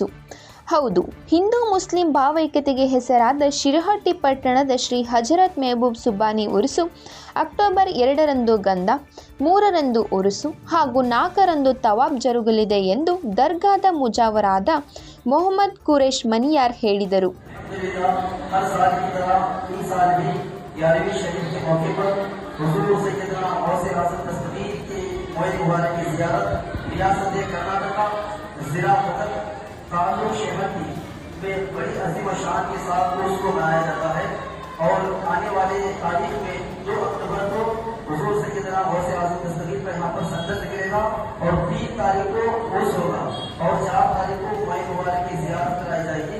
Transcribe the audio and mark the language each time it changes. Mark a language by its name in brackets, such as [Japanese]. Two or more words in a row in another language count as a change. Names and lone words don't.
[Kannada] ಹೌದು, ಹಿಂದೂ ಮುಸ್ಲಿಂ ಭಾವೈಕ್ಯತೆಗೆ ಹೆಸರಾದ ಶಿರಹಟ್ಟಿ ಪಟ್ಟಣದ ಶ್ರೀ ಹಜರತ್ ಮೆಹಬೂಬ್ ಸುಬಾನಿ ಉರುಸು ಅಕ್ಟೋಬರ್ 2ರಂದು ಗಂಧ, 3ರಂದು ಉರುಸು ಹಾಗೂ 4ರಂದು ತವಾಫ್ ಜರುಗಲಿದೆ ಎಂದು ದರ್ಗಾದ ಮುಜಾವರಾದ ಮೊಹಮ್ಮದ್ ಕುರೇಶ್ ಮನಿಯಾರ್ ಹೇಳಿದರು. [Hindi] ताल्लुक शहर में बड़ी अजीम शान के साथ उसको मनाया जाता है और आने वाले तारीख में 2 अक्टूबर को हुजूर सैयदना गौसे आज़म दस्तगीर पर यहाँ पर संगत निकलेगा और 3 तारीख को उर्स होगा और 4 तारीख को माई मुबारक की ज़ियारत कराई जाएगी।